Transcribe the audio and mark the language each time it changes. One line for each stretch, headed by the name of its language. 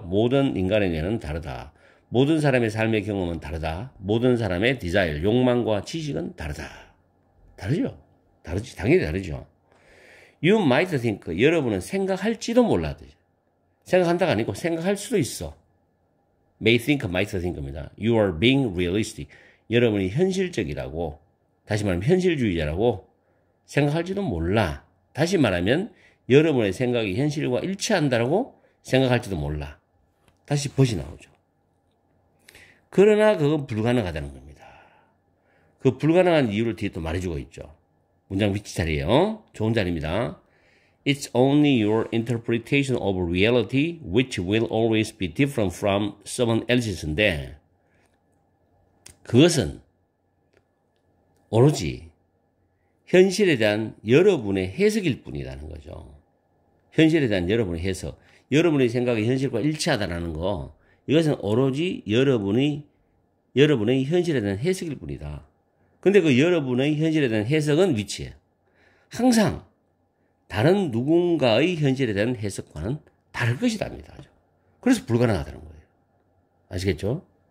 Korean: 모든 인간의 뇌는 다르다. 모든 사람의 삶의 경험은 다르다. 모든 사람의 디자일, 욕망과 지식은 다르다. 다르죠? 다르지. 당연히 다르죠.
English: You might think.
Korean: 여러분은 생각할지도 몰라. 생각한다가 아니고 생각할 수도 있어.
English: May think, might think
Korean: 입니다.
English: You are being realistic.
Korean: 여러분이 현실적이라고, 다시 말하면 현실주의자라고 생각할지도 몰라. 다시 말하면 여러분의 생각이 현실과 일치한다라고 생각할지도 몰라. 다시 벗이 나오죠. 그러나 그건 불가능하다는 겁니다. 그 불가능한 이유를 뒤에 또 말해주고 있죠. 문장 위치 자리에요. 좋은 자리입니다.
English: It's only your interpretation of reality which will always be different from someone else's
Korean: 인데 그것은 오로지 현실에 대한 여러분의 해석일 뿐이라는 거죠. 현실에 대한 여러분의 해석. 여러분의 생각이 현실과 일치하다는 거. 이것은 오로지 여러분의 현실에 대한 해석일 뿐이다. 근데 그 여러분의 현실에 대한 해석은 위치에 항상 다른 누군가의 현실에 대한 해석과는 다를 것이답니다. 그래서 불가능하다는 거예요. 아시겠죠?